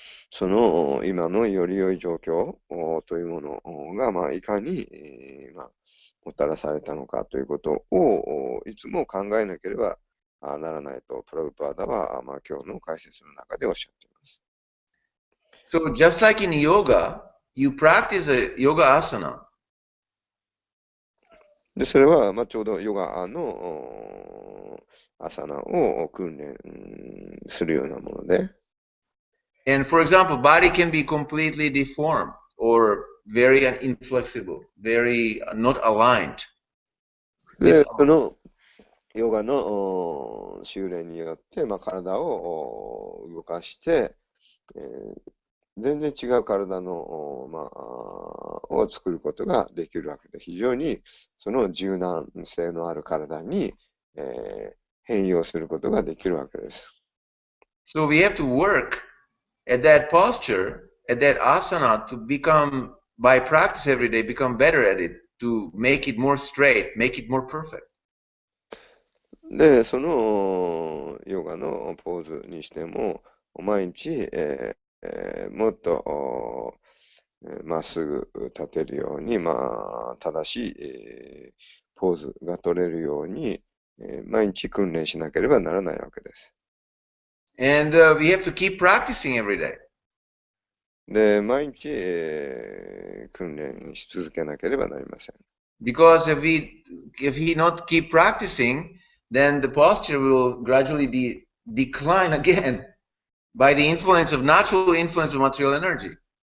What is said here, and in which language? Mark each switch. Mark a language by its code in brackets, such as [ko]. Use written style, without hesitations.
[ja] その今のより良い状況というものが、いかに、もたらされたのかということをいつも考えなければならないと、プラブパーダは、今日の解説の中でおっしゃっています。 [en] So just like in yoga, you practice a yoga asana. [ja] で、それは、ちょうどヨガのアサナを訓練するようなもので。 [en] And for example, body can be completely deformed or very inflexible, very not aligned. [ja] で、そのヨガの修練によって、体を動かして、全然違う体の、を作ることができるわけで、非常にその柔軟性のある体に、変容することができるわけです。 [en] So we have to work at that posture, at that asana to become, by practice every day, become better at it, to make it more straight, make it more perfect. [ja] で、そのヨガのポーズにしても、毎日、もっとまっすぐ立てるように、正しい、ポーズが取れるように、毎日訓練しなければならないわけです。 [en] And we have to keep practicing every day. [ja] で、毎日、訓練し続けなければなりません。 [en] Because if we not keep practicing, then the posture will gradually decline again by the influence of natural influence of material energy.